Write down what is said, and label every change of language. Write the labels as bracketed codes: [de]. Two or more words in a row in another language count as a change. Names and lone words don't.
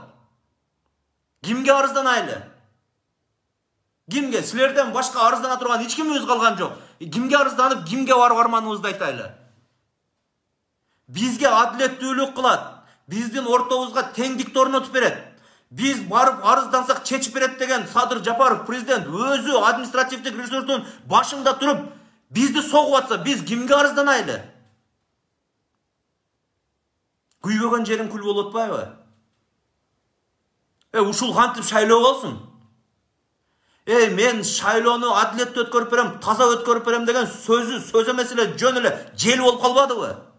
[ky] Кимге арызданайлы? Кимге? Силерден башка арыздана турган эч кимибиз калган жок. Кимге арызданып, кимге барып арманыбызды айтайлы? Бизге адилеттүүлүк кылат, биздин ортобузга теңдикти орнотуп берет. Биз барып арызданcак чечип берет деген Садыр Жапаров президент өзү административдик ресурстун башында туруп бизди согуп атса, биз кимге арызданайлы? Күйбөгөн жерин күл болуп атпайбы? Ушул кантип шайлоо болсун? Мен шайлоону адилеттүү өткөрүп берем, таза өткөрүп берем деген сөзү сөз эмес эле, жөн эле жел болуп калбадыбы?